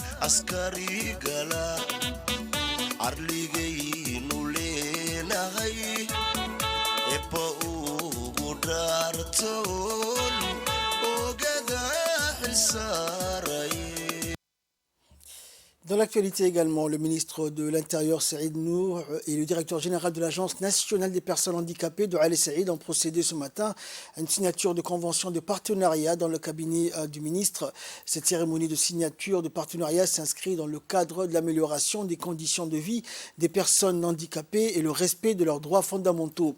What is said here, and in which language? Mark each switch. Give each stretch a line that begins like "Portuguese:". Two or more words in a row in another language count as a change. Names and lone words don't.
Somali: askarigala arligaynu leenahay eebba ugu dhaartoon ogada xilsaaray.
French: Dans l'actualité également, le ministre de l'Intérieur, Saïd Nour, et le directeur général de l'Agence nationale des personnes handicapées de Al Saïd ont procédé ce matin à une signature de convention de partenariat dans le cabinet du ministre. Cette cérémonie de signature de partenariat s'inscrit dans le cadre de l'amélioration des conditions de vie des personnes handicapées et le respect de leurs droits fondamentaux.